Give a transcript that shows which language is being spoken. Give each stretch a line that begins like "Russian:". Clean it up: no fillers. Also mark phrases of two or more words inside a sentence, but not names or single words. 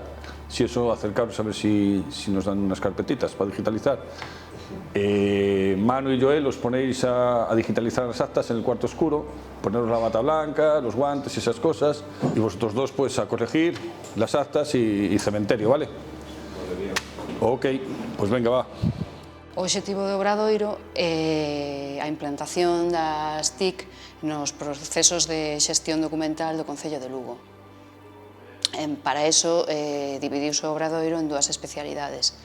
Spanish: Si eso, acercaros a ver si nos dan unas carpetitas para digitalizar. Manu y Joel os ponéis a digitalizar las actas en el cuarto oscuro, poneros la bata blanca, los guantes y esas cosas, y vosotros dos pues a corregir las actas y cementerio, ¿vale? Ok, pues venga, va.
Galician: O obxectivo do Obradoiro é a implantación das TIC nos procesos de xestión documental do Concello de Lugo. Para iso, dividiuse o Obradoiro en dúas especialidades.